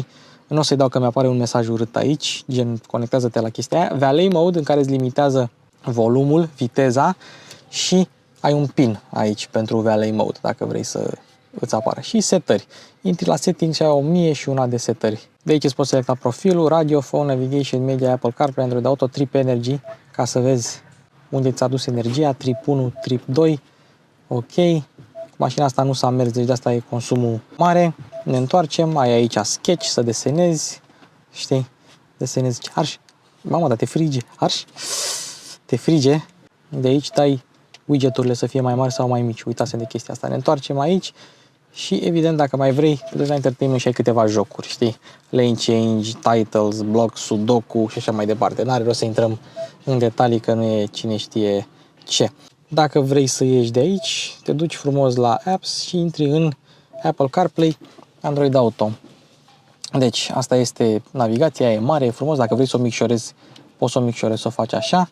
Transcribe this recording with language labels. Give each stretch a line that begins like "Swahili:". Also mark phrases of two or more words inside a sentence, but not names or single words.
Romanian: Nu o să-i dau că mi-apare un mesaj urât aici, gen conectează-te la chestia aia. Valet Mode, în care îți limitează volumul, viteza și ai un pin aici pentru Valet Mode, dacă vrei să îți apară. Și setări. Intri la settings și ai 1001 de setări. De aici îți poți selecta profilul, radio, phone, navigation, media, Apple CarPlay, Android Auto, Trip Energy, ca să vezi unde ți-a dus energia, Trip 1, Trip 2. Ok. Mașina asta nu s-a mers, deci de asta e consumul mare. Ne întoarcem, ai aici sketch, să desenezi, știi? Desenezi arș. Mamă, dar te frige, arș. Te frige. De aici dai widgeturile să fie mai mari sau mai mici. Uitasem de chestia asta. Ne întoarcem aici și evident dacă mai vrei, te duci la entertainment și ai câteva jocuri, știi? Lane change, titles, block, sudoku și așa mai departe. N-are rost să intrăm în detalii că nu e cine știe ce. Dacă vrei să ieși de aici, te duci frumos la apps și intri în Apple CarPlay, Android Auto. Deci, asta este navigația, e mare, e frumos. Dacă vrei să o micșorezi, poți să o micșorezi, să o faci așa.